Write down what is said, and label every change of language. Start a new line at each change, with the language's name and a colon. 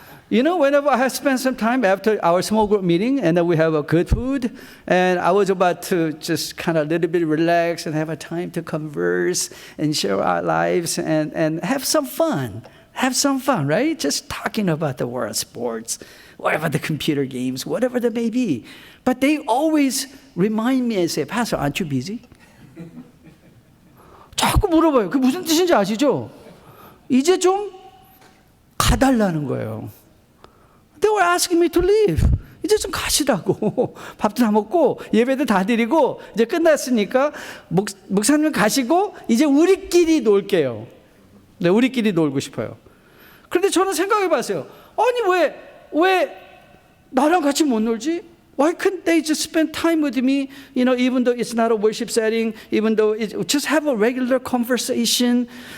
English: Whenever I have spent some time after our small group meeting and then we have a good food and I was about to just kind of a little bit relax and have a time to converse and share our lives and have some fun. Have some fun, right? Just talking about the world, sports, whatever the computer games, whatever that may be. But they always remind me and say, Pastor, aren't you busy?
Korean: 자꾸 물어봐요. 그게 무슨 뜻인지 아시죠? 이제 좀 가달라는 거예요.
English: They were asking me to leave.
Korean: 이제 좀 가시라고. 밥도 다 먹고 예배도 다 드리고 이제 끝났으니까 목사님 가시고 이제 우리끼리 놀게요. 네, 우리끼리 놀고 싶어요. 그런데 저는 생각해 봤어요. 아니 왜 나랑 같이 못 놀지?
English: Why couldn't they just spend time with me? Even though it's not a worship setting, even though just have a regular conversation.